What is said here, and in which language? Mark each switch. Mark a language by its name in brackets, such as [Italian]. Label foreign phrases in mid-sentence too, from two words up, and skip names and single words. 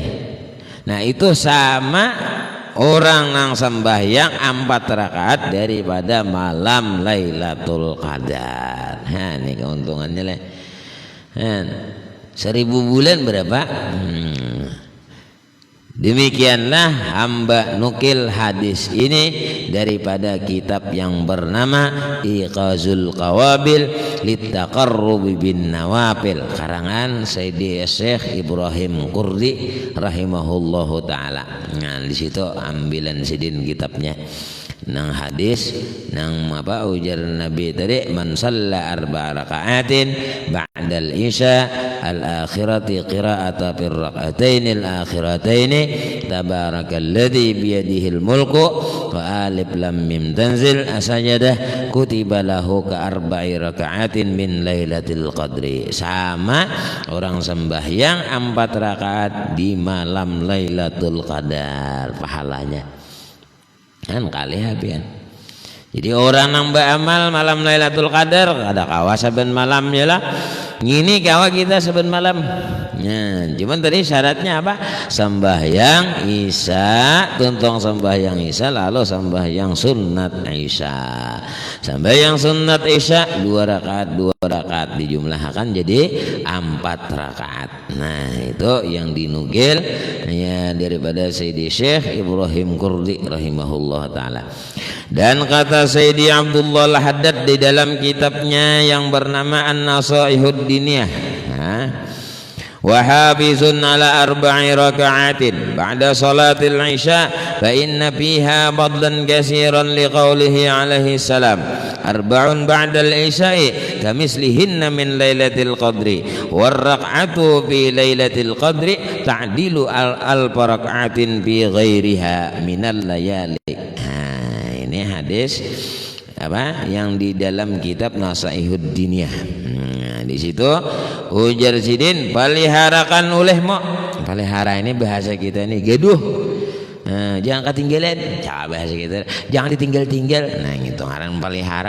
[Banjar] Nah, itu sama orang yang sembahyang 4 rakaat daripada malam Lailatul Qadar. Nah, ini keuntungannya lah. 1000 bulan berapa? Demikianlah hamba nukil hadis ini daripada kitab yang bernama Iqazul Qawabil Littaqarrubi bin Nawafil, karangan Sayyidi Syekh Ibrahim Qurdi [Arabic] رحمه الله تعالى. [Banjar] Nah, di situ ambilan sidin kitabnya. nang hadis nang apa ujar Nabi tadi, [Arabic] من صلى أربع ركعات بعد العشاء الآخرة قراءة في الركعتين الأخيرتين تبارك الذي بيده الملك والم تنزيل السجدة كتب له كأربع ركعات من ليلة القدر. [Banjar] Sama orang sembahyang 4 rakaat di malam Lailatul Qadar pahalanya kan kali habian. Jadi orang nambah amal malam Lailatul Qadar ada kawa saben malam ya lah. Ngini kawa kita saben malam. Nah, cuman tadi syaratnya apa? Sembahyang Isya, tuntung sembahyang Isya lalu sembahyang sunat Isya. Sembahyang sunat Isya 2 rakaat dijumlahkan jadi 4 rakaat. Nah, itu yang dinukil ya daripada Sayyidi Syekh Ibrahim Qurdi [Arabic] رحمه الله تعالى. [Banjar] Dan kata Sayyidi Abdullah Al-Haddad di dalam kitabnya yang bernama An-Nasaihud Diniyah, [Arabic] وحافظ على أربع ركعات بعد صلاة العشاء فإن فيها فضلا كثيرا لقوله عليه السلام أربع بعد العشاء كمثلهن من ليلة القدر والركعة في ليلة القدر تعدل ألف ركعة في غيرها من الليالي. [Banjar] Ini hadis apa yang di dalam kitab Nasaihud Diniyah. Di situ ujar sidin paliharakan olehmu. Palihara ini bahasa kita ini geduh. Jangan ketinggalan. Coba bahasa kita jangan ditinggal-tinggal. Nah gitu ngaran palihara.